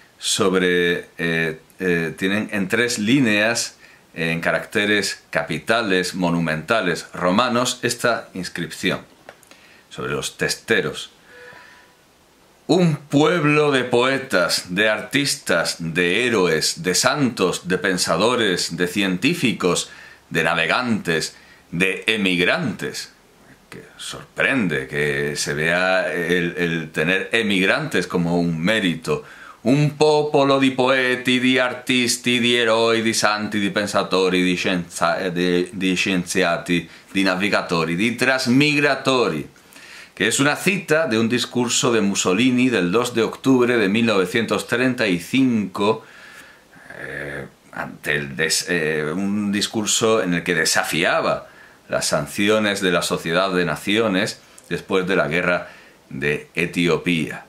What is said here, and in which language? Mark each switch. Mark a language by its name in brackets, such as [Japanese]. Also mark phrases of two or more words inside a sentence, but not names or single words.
[Spanish] en tres líneas en caracteres capitales monumentales romanos esta inscripción sobre los testeros: un pueblo de poetas, de artistas, de héroes, de santos, de pensadores, de científicos, de navegantes, de emigrantes. Que sorprende que se vea el tener emigrantes como un mérito. [Italian] Un popolo di poeti, di artisti, di eroi, di santi, di pensatori, di scienziati, di navigatori, di trasmigratori. [Spanish] Que es una cita de un discurso de Mussolini del 2 de octubre de 1935, un discurso en el que desafiaba las sanciones de la Sociedad de Naciones después de la guerra de Etiopía.